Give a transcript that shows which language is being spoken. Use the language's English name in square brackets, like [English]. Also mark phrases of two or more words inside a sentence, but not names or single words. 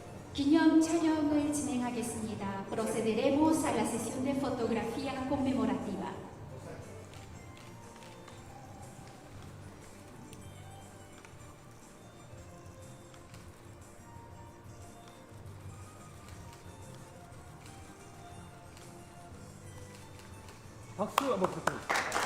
[Korean] 기념 촬영을 진행하겠습니다. [Spanish] Procederemos a la sesión de fotografía conmemorativa. [Korean] 박수 한번 부탁드립니다.